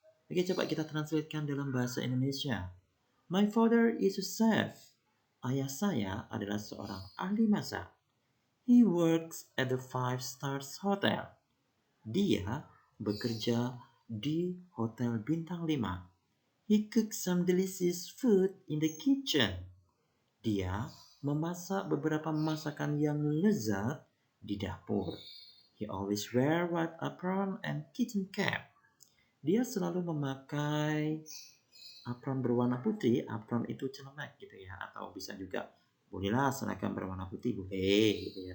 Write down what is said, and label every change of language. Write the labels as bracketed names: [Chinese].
[Indonesian] Oke, coba kita translatekan dalam bahasa Indonesia. [English] My father is a chef. [Indonesian] Ayah saya adalah seorang ahli masak. [English] He works at the 5 Stars Hotel. [Indonesian] Dia bekerja di Hotel Bintang 5. [English] He cooks some delicious food in the kitchen. [Indonesian] Dia memasak beberapa masakan yang lezat di dapur. [English] He always wear white apron and kitchen cap. [Indonesian] Dia selalu memakai apron berwarna putih, apron itu celemek gitu ya, atau bisa juga bolehlah seragam berwarna putih boleh gitu ya.